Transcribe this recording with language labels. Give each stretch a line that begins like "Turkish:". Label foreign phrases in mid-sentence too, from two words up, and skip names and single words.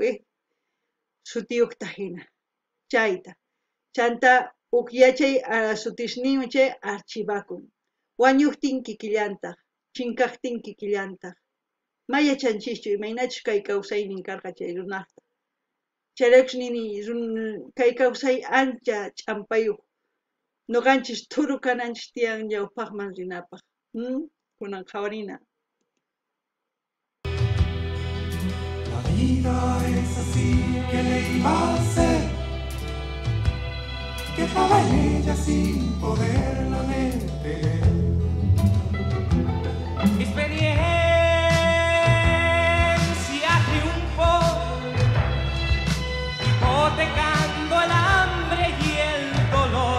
Quechua: sutiyuqta hina chayta chanta yachay sutisniymi chay archivakun wañuqtin kikillantaq chinkaqtin kikillantaq mayachanchikchu imaynachus kay kawsaynin karqa chay runaqta chayraykus nini kay kawsay ancha ch'ampayuq noqanchis thuru kananchis tiyan ñawpaqman rinapaq kunan qhawarina.
Spanish: La vida es así, ¿qué le iba a hacer? Que estaba en ella sin poderla detener. Experiencia triunfó, hipotecando el hambre y el dolor.